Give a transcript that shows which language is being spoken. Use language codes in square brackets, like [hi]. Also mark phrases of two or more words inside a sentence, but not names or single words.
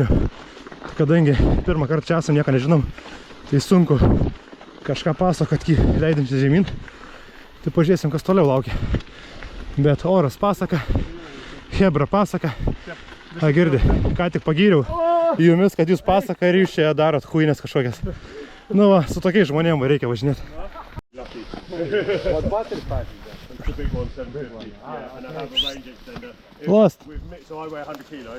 [lt] Kadangi pirmą kartą čia esam, nieko nežinom, tai sunku kažką pasakot, leidintis žemyn. Tai pažiūrėsim, kas toliau laukia. Bet oras pasaka, Hebra pasaka. Girdi, ką tik pagyriau jumis, kad jūs pasaka ir jūs čia darot huinės kažkokias. Nu va, su tokiais žmonėm reikia važinėti. [en] What battery pack is that? It's a big one, 750. Yeah, and I have a range extender. Lost. So I weigh 100 kilos.